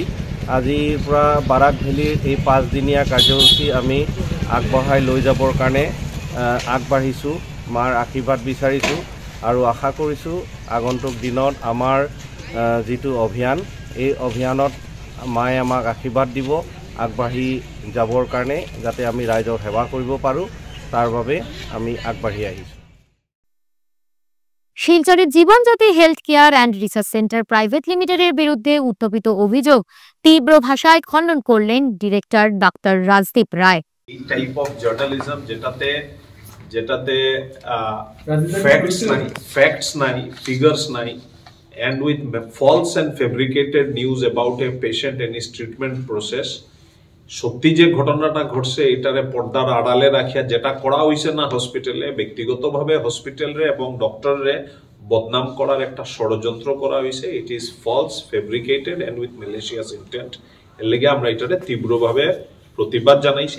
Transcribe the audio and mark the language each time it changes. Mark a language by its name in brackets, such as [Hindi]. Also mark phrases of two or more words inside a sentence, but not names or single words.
[Assamese] আজিৰ পৰা বাৰাক ভেলীৰ এই 5 দিনীয়া কাৰ্যসূচী আমি আগবঢ়াই লৈ যাবৰ কাৰণে আগবাঢ়িছোঁ, মাৰ আশীৰ্বাদ বিচাৰিছোঁ আৰু আশা কৰিছোঁ আগন্তুক দিনত আমাৰ যিটো অভিযান, এই অভিযানত মায়ে আমাক আশীৰ্বাদ দিব আগবাঢ়ি যাবৰ কাৰণে, যাতে আমি ৰাইজৰ সেৱা কৰিব পাৰোঁ, তাৰ বাবে আমি আগবাঢ়ি আহিছোঁ। [Bangla] শিলচরের জীবনজ্যোতি হেলথ কেয়ার অ্যান্ড রিসার্চ সেন্টার প্রাইভেট লিমিটেডের বিরুদ্ধে উত্থাপিত অভিযোগ তীব্র ভাষায় খণ্ডন করলেন ডিরেক্টর ডাক্তার রাজদীপ রায়। এই [English] type of journalism [Bangla] যেটাতে ফ্যাক্টস নাই, ফিগার্স নাই, [English] and with false and fabricated news about a patient and his treatment process, [Bangla] সত্যি যে ঘটনাটা ঘটছে এটারে পর্দার আড়ালে রাখিয়া যেটা করা হয়েছে না হসপিটালে, ব্যক্তিগতভাবে হসপিটালে এবং ডক্টররে বদনাম করার একটা ষড়যন্ত্র করা হয়েছে। [English] It is false, fabricated and with malicious intent. [Bangla] এর লেগে আমরা এটারে তীব্রভাবে প্রতিবাদ জানাইছি।